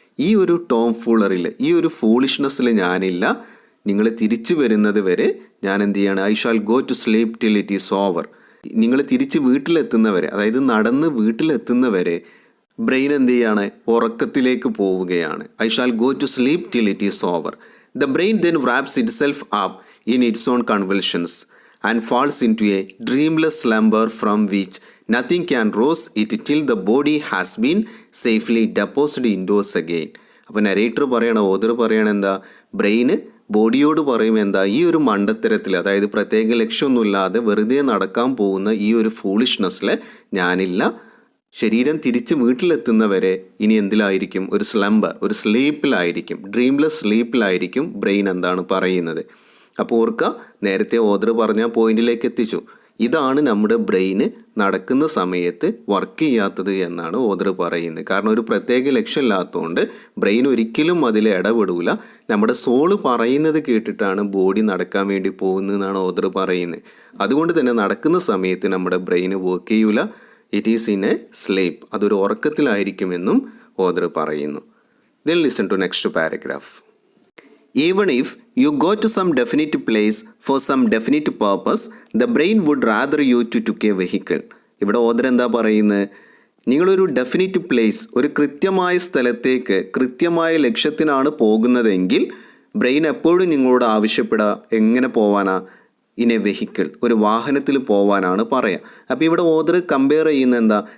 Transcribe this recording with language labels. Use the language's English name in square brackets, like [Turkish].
[Malayalam] ഈ ഒരു ടോം ഫൂളറിൽ, ഈ ഒരു ഫൂളിഷ്നെസ്സിൽ ഞാനില്ല, നിങ്ങൾ തിരിച്ചു വരുന്നത് വരെ ഞാൻ എന്ത് ചെയ്യാണ്? [English] I shall go to sleep till it is over. [Malayalam] നിങ്ങൾ തിരിച്ച് വീട്ടിലെത്തുന്നവരെ, അതായത് നടന്ന് വീട്ടിലെത്തുന്നവരെ ബ്രെയിൻ എന്ത് ചെയ്യാണ്? ഉറക്കത്തിലേക്ക് പോവുകയാണ്. [English] I shall go to sleep till it is over. The brain then wraps itself up in its own convulsions and falls into a dreamless slumber from which nothing can rouse it till the body has been safely deposited indoors again. [Malayalam] അപ്പോൾ narrator പറയണ, author പറയണ എന്താ? ബ്രെയിന് ബോഡിയോട് പറയും എന്താ? ഈ ഒരു മണ്ടത്തരത്തിൽ, അതായത് പ്രത്യേക ലക്ഷ്യമൊന്നുമില്ലാതെ വെറുതെ നടക്കാൻ പോകുന്ന ഈ ഒരു ഫൂളിഷ്നെസ്സിൽ ഞാനില്ല. ശരീരം തിരിച്ച് വീട്ടിലെത്തുന്നവരെ ഇനി എന്തിലായിരിക്കും? ഒരു സ്ലംബർ, ഒരു സ്ലീപ്പിലായിരിക്കും, ഡ്രീംലെസ് സ്ലീപ്പിലായിരിക്കും ബ്രെയിൻ എന്താണ് പറയുന്നത്. അപ്പോൾ ഓർക്കുക, നേരത്തെ ഓദർ പറഞ്ഞ പോയിന്റിലേക്ക് എത്തിച്ചു. ഇതാണ് നമ്മുടെ ബ്രെയിന് നടക്കുന്ന സമയത്ത് വർക്ക് ചെയ്യാത്തത് എന്നാണ് ഓദർ പറയുന്നത്. കാരണം ഒരു പ്രത്യേക ലക്ഷ്യമില്ലാത്തതുകൊണ്ട് ബ്രെയിൻ ഒരിക്കലും അതിൽ ഇടപെടില്ല. നമ്മുടെ സോള് പറയുന്നത് കേട്ടിട്ടാണ് ബോഡി നടക്കാൻ വേണ്ടി പോകുന്നതെന്നാണ് ഓദർ പറയുന്നത്. അതുകൊണ്ട് തന്നെ നടക്കുന്ന സമയത്ത് നമ്മുടെ ബ്രെയിന് വർക്ക് ചെയ്യൂല. [English] it is in a sleep, [Malayalam] അതൊരു ഉറക്കത്തിലായിരിക്കുമെന്നും ഓദർ പറയുന്നു. [English] Then listen to next paragraph. Even if you go to some definite place for some definite purpose, the brain would rather you to take a vehicle. [Malayalam] ഇവിടെ author എന്താ പറയുന്നത്? നിങ്ങളൊരു definite place, ഒരു കൃത്യമായ സ്ഥലത്തേക്ക് കൃത്യമായ ലക്ഷ്യത്തിനാണ് പോകുന്നതെങ്കിൽ ബ്രെയിൻ എപ്പോഴും നിങ്ങളോട് ആവശ്യപ്പെടുക എങ്ങനെ പോവാനാ? [English] in a vehicle, [Malayalam] ഒരു വാഹനത്തിൽ പോവാനാണ് പറയുക. അപ്പോൾ ഇവിടെ ഓദർ കമ്പയർ ചെയ്യുന്നത് എന്താ?